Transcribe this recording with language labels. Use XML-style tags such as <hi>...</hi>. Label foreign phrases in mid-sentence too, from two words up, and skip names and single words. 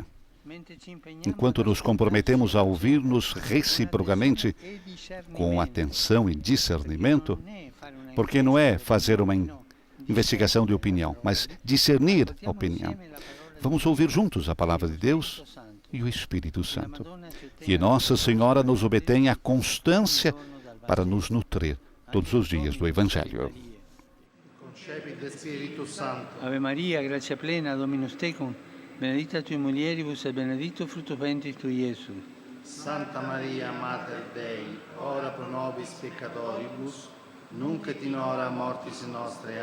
<pt>Enquanto nos comprometemos a ouvir-nos reciprocamente com atenção e discernimento, porque não é fazer uma investigação de opinião, mas discernir a opinião. Vamos ouvir juntos a palavra de Deus e o Espírito Santo. Que Nossa Senhora nos obtenha a constância para nos nutrir todos os dias do Evangelho.</pt> <la>Ave Maria, gratia plena, Dominus tecum, benedicta tui mulieribus et benedictus fructus ventris tui, Iesus. Santa Maria, Mater Dei, ora pro nobis peccatoribus, nunc et in hora mortis nostre.</la>